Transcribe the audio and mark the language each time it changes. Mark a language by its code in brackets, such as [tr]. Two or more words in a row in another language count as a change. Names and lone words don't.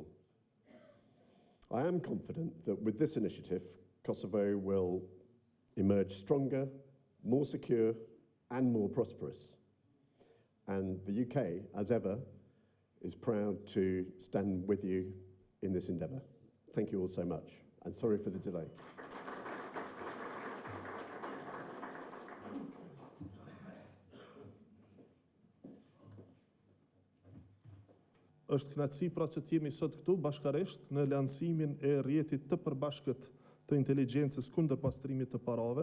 [en] I am confident that with this initiative, Kosovo will emerge stronger, more secure, and more prosperous. And the UK, as ever, is proud to stand with you in this endeavour. Thank you all so much, and sorry for the delay. [sq] Është kënaqësi pra që jemi sot këtu bashkërisht në lancimin e rrjetit të përbashkët të inteligjencës kundër pastrimit të parave.